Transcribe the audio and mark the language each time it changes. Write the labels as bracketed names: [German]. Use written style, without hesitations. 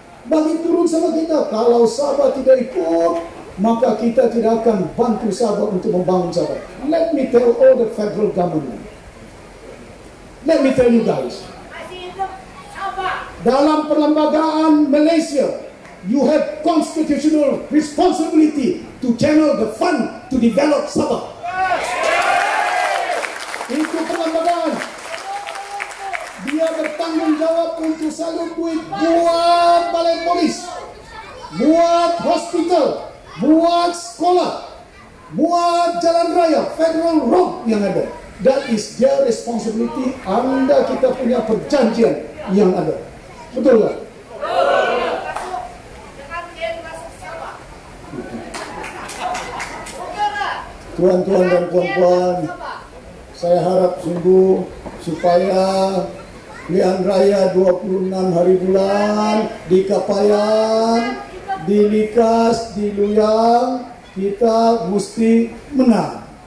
[Malay] Bagi turun sama kita, kalau Sabah tidak ikut, maka kita tidak akan bantu Sabah untuk membangun Sabah. [English] Let me tell all the federal government. Let me tell you guys. [Malay] Dalam perlembagaan Malaysia, [English] you have constitutional responsibility to channel the fund to develop Sabah. [Malay] Itu perlembagaan. Dia bertanggung jawab untuk salur duit buat balai polis, buat hospital, buat sekolah, buat jalan raya, federal road yang ada. [English] That is their responsibility. [Malay] Anda kita punya perjanjian yang ada. Betul tak? Tuan-tuan dan puan-puan, saya harap sungguh supaya pilihan raya 26 hari bulan di Kapayan, di Likas, di Luyang, kita mesti menang.